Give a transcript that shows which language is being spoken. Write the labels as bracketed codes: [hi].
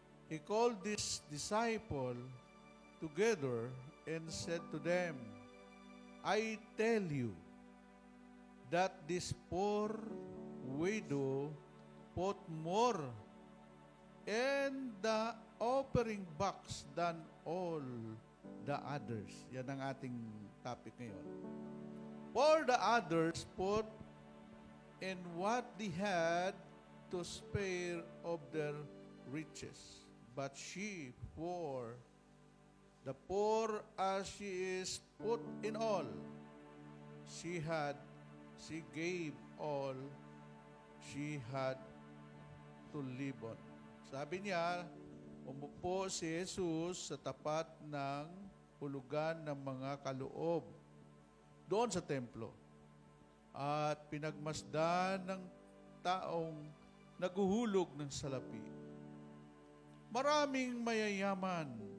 [en] He called his disciple together and said to them, I tell you that this poor widow put more in the offering box than all the others. [tl] Yan ang ating topic ngayon. [en] For the others put in what they had to spare of their riches. But she, for the poor as she is put in all, she gave all she had to live on. [tl] Sabi niya, umupo si Jesus sa tapat ng hulugan ng mga kaloob doon sa templo at pinagmasdan ng taong naguhulog ng salapi. Maraming mayayaman